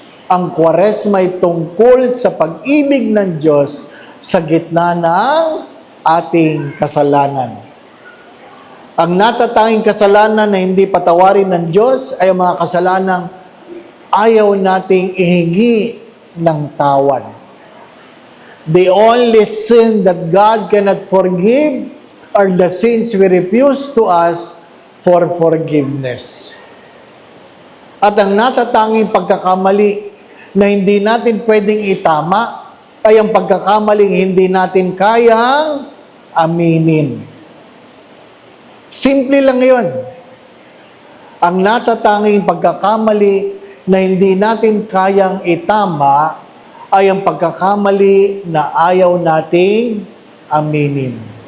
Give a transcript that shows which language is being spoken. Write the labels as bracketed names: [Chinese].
[Filipino] Ang Kwaresma ay tungkol sa pag-ibig ng Diyos sa gitna ng ating kasalanan. Ang natatanging kasalanan na hindi patawarin ng Diyos ay ang mga kasalanang ayaw nating ihingi ng tawad. [English] The only sin that God cannot forgive are the sins we refuse to ask for forgiveness. [Filipino] At ang natatanging pagkakamali na hindi natin pwedeng itama ay ang pagkakamaling hindi natin kayang aminin. Simple lang yun. Ang natatanging pagkakamali na hindi natin kayang itama ay ang pagkakamali na ayaw nating aminin.